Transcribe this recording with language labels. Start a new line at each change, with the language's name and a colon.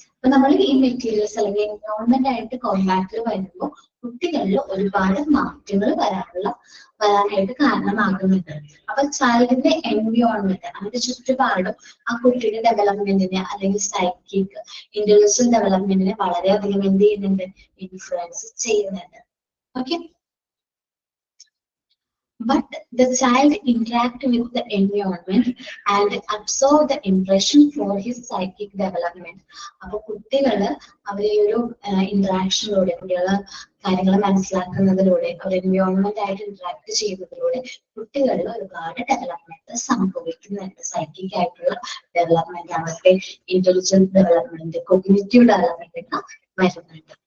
Malayalam: അപ്പൊ നമ്മൾ ഈ മെറ്റീരിയൽസ് അല്ലെങ്കിൽ എൻവയോൺമെന്റ് ആയിട്ട് കോണ്ടാക്റ്റിൽ വരുമ്പോൾ കുട്ടികളിൽ ഒരുപാട് മാറ്റങ്ങൾ വരാനായിട്ട് കാരണമാകുന്നുണ്ട്. അപ്പൊ ചൈൽഡിന്റെ എൻവയോൺമെന്റ് അവന്റെ ചുറ്റുപാടും ആ കുട്ടിയുടെ ഡെവലപ്മെന്റിനെ അല്ലെങ്കിൽ സൈക്കിക് ഇന്റലക്ച്വൽ ഡെവലപ്മെന്റിനെ വളരെയധികം എന്ത് ചെയ്യുന്നുണ്ട്, ഇൻഫ്ലുവൻസ് ചെയ്യുന്നുണ്ട്.
English: Okay, but the child interact with the environment and absorb the impression for his psychic development.
Malayalam: അപ്പൊ കുട്ടികള് അവരെ ഒരു ഇന്ററാക്ഷനിലൂടെ കുട്ടികളെ കാര്യങ്ങൾ മനസ്സിലാക്കുന്നതിലൂടെ അവർ എൻവയോൺമെന്റ് ആയിട്ട് ഇന്ററാക്ട് ചെയ്യുന്നതിലൂടെ കുട്ടികളിൽ ഒരുപാട് ഡെവലപ്മെന്റ് സംഭവിക്കുന്നുണ്ട്. സൈക്കിക് ആയിട്ടുള്ള ഡെവലപ്മെന്റ് ആവട്ടെ, ഇന്റലിജൻസ് ഡെവലപ്മെന്റ്, കോഗ്നിറ്റീവ് ഡെവലപ്മെന്റ് ഒക്കെ വരുന്നുണ്ട്.